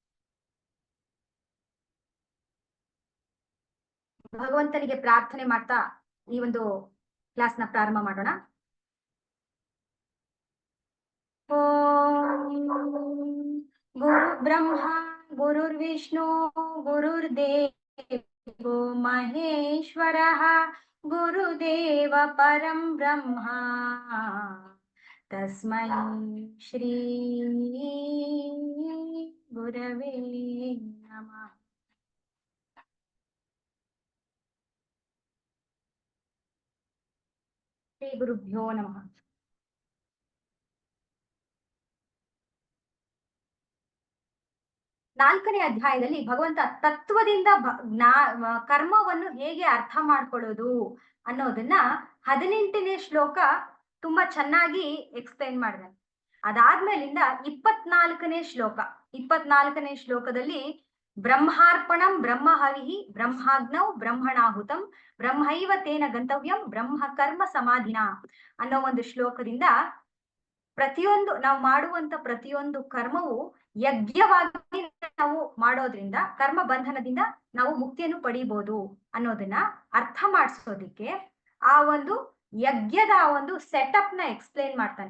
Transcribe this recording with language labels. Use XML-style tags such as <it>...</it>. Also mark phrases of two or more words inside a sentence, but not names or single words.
<kn>ಭಗವಂತನಿಗೆ ಪ್ರಾರ್ಥನೆ ಮಾಡ್ತಾ ಈ ಒಂದು ಕ್ಲಾಸ್ನ ಪ್ರಾರಂಭ ಮಾಡೋಣ.</kn> <sa>ಗುರು ಬ್ರಹ್ಮ ಗುರುರ್ವಿಷ್ಣು ಗುರುರ್ದೇವೋ ಮಹೇಶ್ವರಃ ಗುರುದೇವ ಪರಂ ಬ್ರಹ್ಮ ತಸ್ಮೈ ಶ್ರೀ ಗುರವೇ ನಮಃ. ಶ್ರೀ ಗುರುಭ್ಯೋ ನಮಃ.</sa> <kn>ನಾಲ್ಕನೇ ಅಧ್ಯಾಯದಲ್ಲಿ ಭಗವಂತ ತತ್ವದಿಂದ ಕರ್ಮವನ್ನು ಹೇಗೆ ಅರ್ಥ ಮಾಡ್ಕೊಳ್ಳೋದು ಅನ್ನೋದನ್ನ 18ನೇ ಶ್ಲೋಕ ತುಂಬಾ ಚೆನ್ನಾಗಿ ಎಕ್ಸ್ಪ್ಲೈನ್ ಮಾಡಿದಾನೆ. ಅದಾದ್ಮೇಲಿಂದ 24ನೇ ಶ್ಲೋಕದಲ್ಲಿ</kn> <sa>ಬ್ರಹ್ಮಾರ್ಪಣಂ ಬ್ರಹ್ಮಹವಿಹಿ ಬ್ರಹ್ಮಾಗ್ನೌ ಬ್ರಹ್ಮಣಾಹುತಂ ಬ್ರಹ್ಮೈವ ತೇನ ಗಂತವ್ಯಂ ಬ್ರಹ್ಮ ಕರ್ಮ ಸಮಾಧಿನ</sa> <kn>ಅನ್ನೋ ಒಂದು ಶ್ಲೋಕದಿಂದ ಪ್ರತಿಯೊಂದು ನಾವು ಮಾಡುವಂತ ಪ್ರತಿಯೊಂದು ಕರ್ಮವು ಯಜ್ಞವಾಗಿ ನಾವು ಮಾಡೋದ್ರಿಂದ ಕರ್ಮ ಬಂಧನದಿಂದ ನಾವು ಮುಕ್ತಿಯನ್ನು ಪಡಿಬಹುದು ಅನ್ನೋದನ್ನ ಅರ್ಥ ಮಾಡಿಸೋದಿಕ್ಕೆ ಆ ಒಂದು ಯಜ್ಞದ ಒಂದು ಸೆಟಪ್ ನ ಎಕ್ಸ್ಪ್ಲೇನ್ ಮಾಡ್ತಾನೆ.</kn>